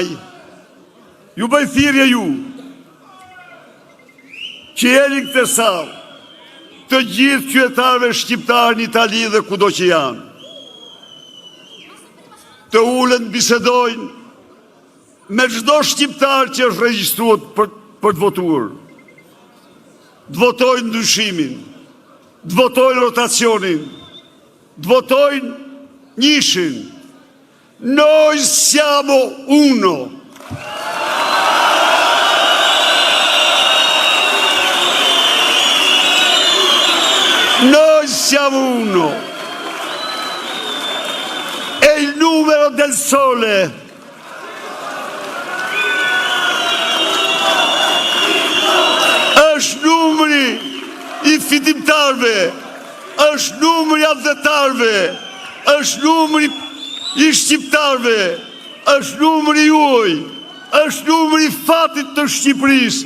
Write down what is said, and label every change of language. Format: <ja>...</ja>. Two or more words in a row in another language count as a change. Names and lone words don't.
<sq>Ju bëj thirrje ju që jeni këtë sallë, të gjithë qytetarëve shqiptarë në Itali dhe kudo që janë, të ulen bisedojnë me çdo shqiptar që është regjistruar për të votuar. Të votojnë ndryshimin, të votojnë rotacionin, të votojnë njëshin.</sq> <it>Noi siamo uno. Noi siamo uno. È il numero del sole.</it> <sq>Është numri i fitimtarve, është numri i adhetarve, është numri i shqiptarve, është numri juaj, është numri i fatit të Shqipërisë.</sq>